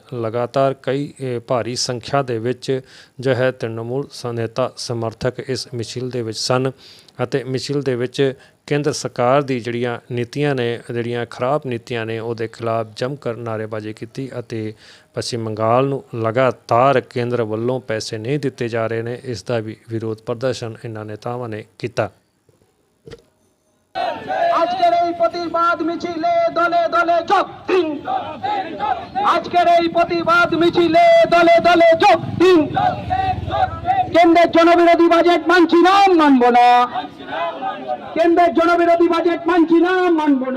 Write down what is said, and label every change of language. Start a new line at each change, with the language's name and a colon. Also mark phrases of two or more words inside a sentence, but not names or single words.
Punjabi: ਲਗਾਤਾਰ ਕਈ ਭਾਰੀ ਸੰਖਿਆ ਦੇ ਵਿੱਚ ਜੋ ਹੈ ਤ੍ਰਿਣਮੂਲ ਨੇਤਾ ਸਮਰਥਕ ਇਸ ਮਿছিল ਦੇ ਵਿੱਚ ਸਨ ਅਤੇ ਮਿছিল ਦੇ ਵਿੱਚ ਕੇਂਦਰ ਸਰਕਾਰ ਦੀ ਜਿਹੜੀਆਂ ਨੀਤੀਆਂ ਨੇ, ਜਿਹੜੀਆਂ ਖਰਾਬ ਨੀਤੀਆਂ ਨੇ, ਉਹਦੇ ਖਿਲਾਫ ਜੰਮ ਕਰ ਨਾਅਰੇਬਾਜ਼ੀ ਕੀਤੀ ਅਤੇ ਪੱਛਮੀ ਬੰਗਾਲ ਨੂੰ ਲਗਾਤਾਰ ਕੇਂਦਰ ਵੱਲੋਂ ਪੈਸੇ ਨਹੀਂ ਦਿੱਤੇ ਜਾ ਰਹੇ ਨੇ, ਇਸ ਦਾ ਵੀ ਵਿਰੋਧ ਪ੍ਰਦਰਸ਼ਨ ਇਹਨਾਂ ਨੇਤਾਵਾਂ ਨੇ ਕੀਤਾ।
Bangla: আজকের এই প্রতিবাদ মিছিলে দলে দলে যোগ দিন। আজকের এই প্রতিবাদ মিছিলে দলে দলে যোগ দিন। কেন্দ্রের জনবিরোধী বাজেট মানছি না, মানব না। কেন্দ্রের জনবিরোধী বাজেট মানছি না, মানব না।